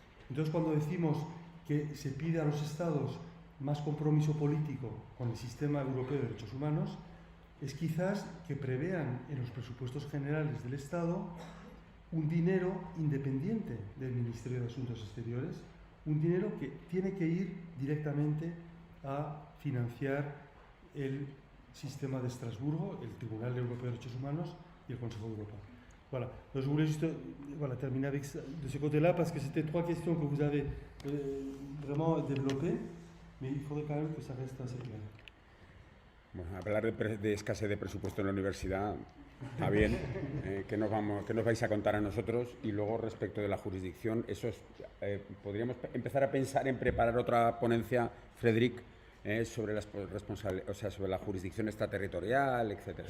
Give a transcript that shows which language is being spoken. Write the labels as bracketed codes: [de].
[es] Entonces, cuando decimos que se pide a los Estados más compromiso político con el sistema europeo de derechos humanos, es quizás que prevean en los presupuestos generales del Estado un dinero independiente del Ministerio de Asuntos Exteriores, un dinero que tiene que ir directamente a financiar el sistema de Estrasburgo, el Tribunal Europeo de Derechos Humanos y el Consejo de Europa. [fr] Voilà. Donc je voulais juste terminer avec ça, de ce côté-là, parce que c'était trois questions que vous avez vraiment développées, mais il faudrait quand même que ça reste assez clair. [es] Bueno, hablar de escasez de presupuesto en la universidad está bien, que nos vais a contar a nosotros. Y luego, respecto de la jurisdicción, podríamos empezar a pensar en preparar otra ponencia, Frédéric, sobre sobre la jurisdicción extraterritorial, etcétera.